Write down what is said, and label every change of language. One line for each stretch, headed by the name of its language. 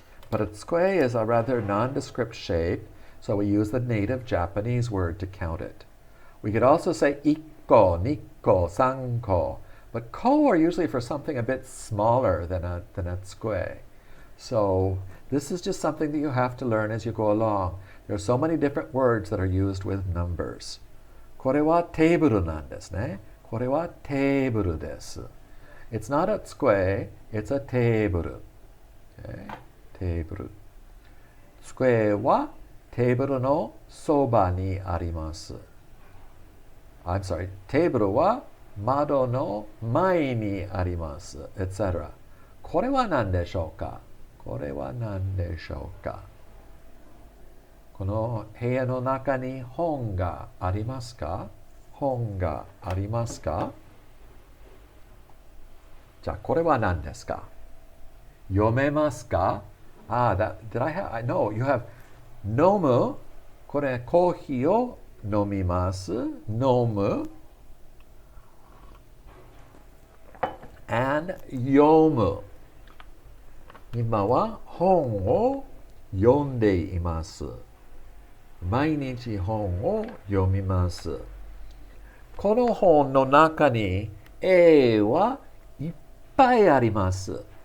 English: But a tsukue is a rather nondescript shape, so we use the native Japanese word to count it. We could also say ikko, nikko, sanko. But ko are usually for something a bit smaller than a tsukue. So this is just something that you have to learn as you go along. There are so many different words that are used with numbers.
Japanese: これはテーブルなんですね。これはテーブルです。
English: It's not a tsukue, it's a テーブル。 Okay? テーブル。
Japanese: 机はテーブルのそばにあります。
English: I'm sorry,
Japanese: テーブルは窓の前にあります。 etc. これは何でしょうか？これは何でしょうか？この部屋の中に本がありますか？本がありますか？じゃあこれは何ですか？読めますか？
English: did I have, no, you have 飲む。
Japanese: これコーヒーを飲みます。飲む。
English: and 読む。
Japanese: 今は本を読んでいます。毎日本を読みます。この本の中に絵はいっぱいあります。